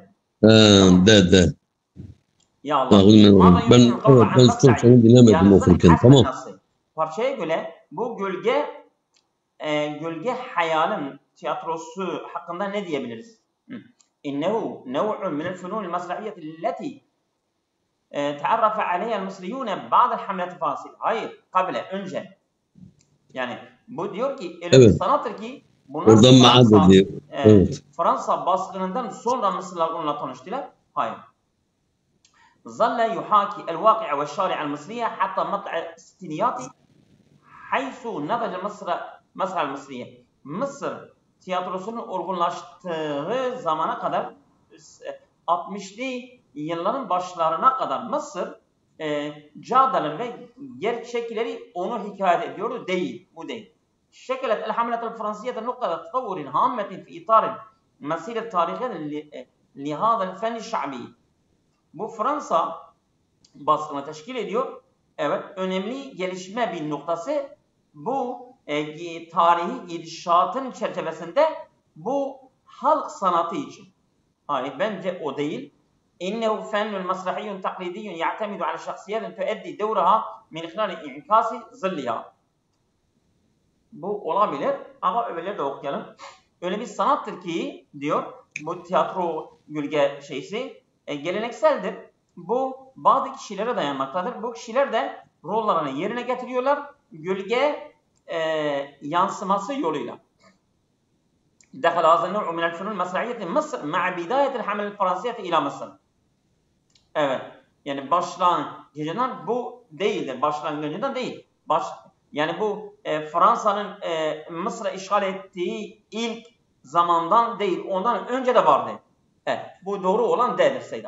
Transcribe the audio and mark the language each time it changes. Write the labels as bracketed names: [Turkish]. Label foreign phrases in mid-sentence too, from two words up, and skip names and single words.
[Turkish] De. Ya Allah. Ben çok seni dinlemedim okurken. Tamam. Parçaya göre bu gölge hayalin tiyatrosu hakkında ne diyebiliriz? [Arabic] إنه نوع من الفنون المسرحية التي تعرف عليها المصريون بعد الحملة الفرنسية. [Turkish] Hayır, önce. Yani bu diyor ki öyle bir sanattır ki bunlar Fransa baskınından sonra Mısırlılar onunla tanıştılar. Hayır. [Arabic] ظل يحاكي الواقع والشارع المصرية حتى مطلع الستينيات حيث نضج مسرح المصرية. [Turkish] Mısır tiyatrosunun olgunlaştığı zamana kadar 60'lı yılların başlarına kadar Mısır caddeler ve gerçekleri onu hikaye ediyordu. Bu değil. [Arabic] شكلت الحملة الفرنسية نقطة تطور هامة في إطار المسيرة التاريخية لهذا الفن الشعبي. [Turkish] Bu Fransa baskını teşkil ediyor. Evet, önemli gelişme bir noktası bu tarihi gidişatın çerçevesinde bu halk sanatı için. Hayır, bence o değil. [Arabic] إنه فن مسرحي تقليدي يعتمد على شخصيات تؤدي دورها من خلال انعكاس ظلها. [Turkish] Bu olabilir ama öbürleri de okuyalım. Öyle bir sanattır ki diyor bu tiyatro gölge şeysi gelenekseldir. Bu bazı kişilere dayanmaktadır. Bu kişiler de rollerini yerine getiriyorlar gölge yansıması yoluyla. [Arabic] دخل هذا النوع من الفنون المسرحية مصر مع بداية الحملة الفرنسية إلى مصر. [Turkish] Evet. Yani başlangıcından bu değildir. Başlangıcından değil. Yani bu Fransa'nın Mısır'ı işgal ettiği ilk zamandan değil. Ondan önce de vardı. Evet. Bu doğru olan D'dir Seydan.